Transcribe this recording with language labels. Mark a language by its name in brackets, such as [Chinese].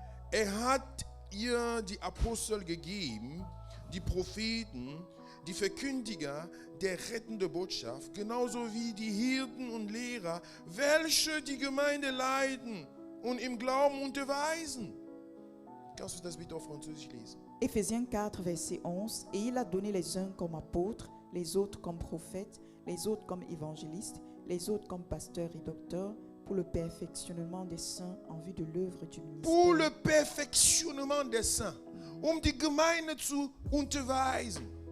[German] Er hat ihr die Apostel gegeben, die Propheten, die Verkündiger der rettenden Botschaft, genauso wie die Hirten und Lehrer, welche die Gemeinde leiten und im Glauben unterweisen. Kannst du das bitte auf Französisch lesen? [French] Éphésiens 4, verset 11. Et il a donné les uns comme apôtres, les autres comme prophètes, les autres comme évangélistes, les autres comme pasteurs et docteurs, pour le perfectionnement des saints en vue de l'œuvre du Pour ministère. le Perfektionnement des Saints, [German] die Gemeinde zu unterweisen.